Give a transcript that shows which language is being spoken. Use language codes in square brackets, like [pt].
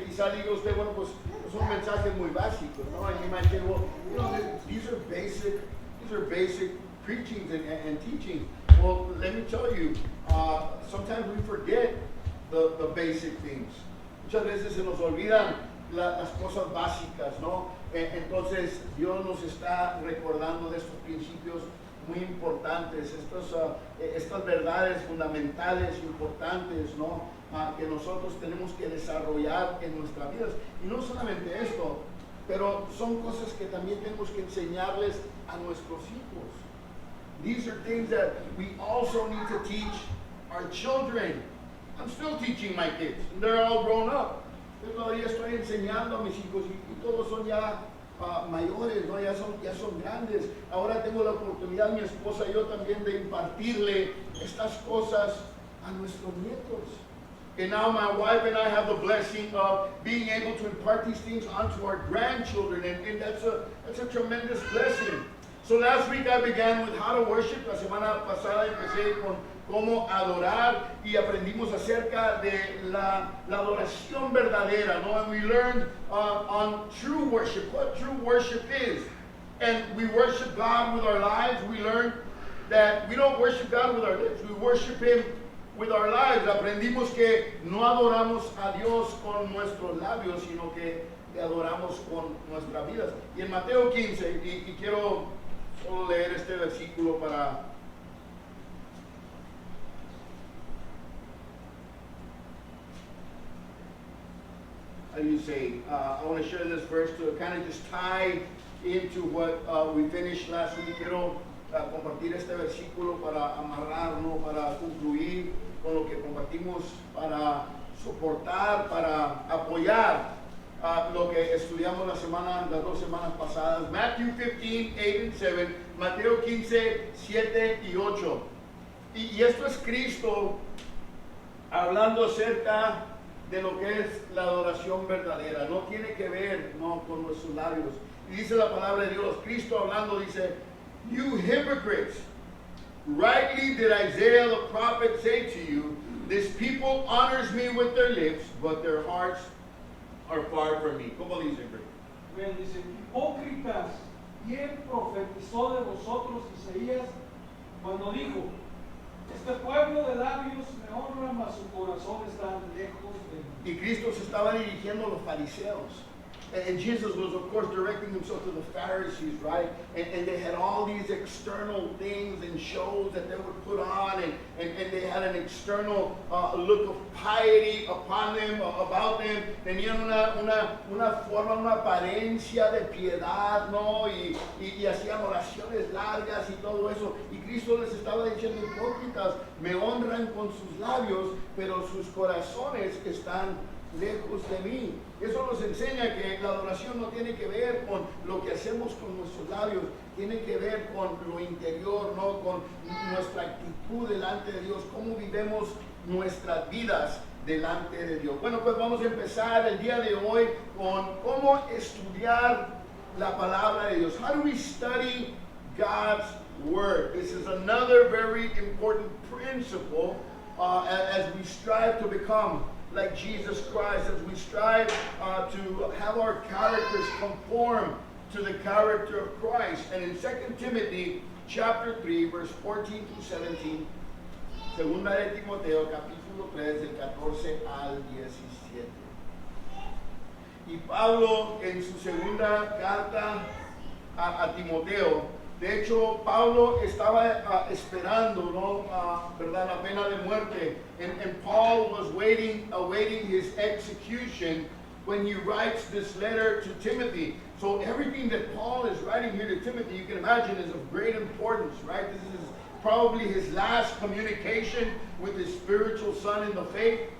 [es] Quizá diga usted, bueno, pues son mensajes muy básicos, ¿no? [en] And you might say, well, you know, these are basic preachings and teachings. Well, let me tell you, sometimes we forget the basic things. [es] Muchas veces se nos olvidan las cosas básicas, ¿no? Entonces Dios nos está recordando de estos principios muy importantes, estas verdades fundamentales importantes, ¿no? Que nosotros tenemos que desarrollar en nuestras vidas. Y no solamente esto, pero son cosas que también tenemos que enseñarles a nuestros hijos. [en] These are things that we also need to teach our children. I'm still teaching my kids. They're all grown up. [es] Yo todavía estoy enseñando a mis hijos y todos son ya mayores, ¿no? Ya son grandes. Ahora tengo la oportunidad, mi esposa y yo también, de impartirle estas cosas a nuestros nietos. [en] And now my wife and I have the blessing of being able to impart these things onto our grandchildren, and that's a tremendous blessing. So last week I began with how to worship. [es] La semana pasada empecé con cómo adorar y aprendimos acerca de la adoración verdadera, ¿no? [en] And we learned on true worship, what true worship is. And we worship God with our lives. We learned that we don't worship God with our lips, we worship Him with our lives. [es] Aprendimos que no adoramos a Dios con nuestros labios, sino que le adoramos con nuestras vidas. Y en Mateo 15, y quiero solo leer este versículo para [en] how do you say, I want to share this verse to kind of just tie into what we finished last week. [es] Quiero compartir este versículo para amarrarnos, para concluir con lo que compartimos, para soportar, para apoyar lo que estudiamos las 2 semanas pasadas. [en] Matthew 15, 8 and 7, [es] Mateo 15, 7 y 8. Y esto es Cristo hablando acerca de lo que es la adoración verdadera. No tiene que ver, no, con nuestros labios. Y dice la palabra de Dios, Cristo hablando dice, [en] "You hypocrites, rightly did Isaiah the prophet say to you, this people honors me with their lips, but their hearts are far from me." [es] ¿Cómo dice? Bien, dice, hipócritas, ¿quién profetizó de vosotros Isaías cuando dijo, este pueblo de labios me honra, mas su corazón está lejos de mí? Y Cristo se estaba dirigiendo a los fariseos. And Jesus was, of course, directing himself to the Pharisees, right? And they had all these external things and shows that they would put on, and they had an external look of piety upon them, about them. Tenían una forma, una apariencia de piedad, ¿no? Y hacían oraciones largas y todo eso. Y Cristo les estaba diciendo, hipócritas, me honran con sus labios, pero sus corazones están lejos de mí. Eso nos enseña que la adoración no tiene que ver con lo que hacemos con nuestros labios, tiene que ver con lo interior, ¿no? Con nuestra actitud delante de Dios, cómo vivimos nuestras vidas delante de Dios. Bueno, pues vamos a empezar el día de hoy con cómo estudiar la palabra de Dios. [en] How do we study God's Word? This is another very important principle as we strive to become like Jesus Christ, as we strive to have our characters conform to the character of Christ. And in 2 Timothy chapter 3, verse 14 to 17, [es] Segunda de Timoteo capítulo 3, del 14 al 17. Y Pablo en su segunda carta a Timoteo, de hecho, Pablo estaba esperando, ¿no? ¿Verdad? La pena de muerte. [en] And Paul was awaiting his execution when he writes this letter to Timothy. So everything that Paul is writing here to Timothy, you can imagine, is of great importance, right? This is probably his last communication with his spiritual son in the faith.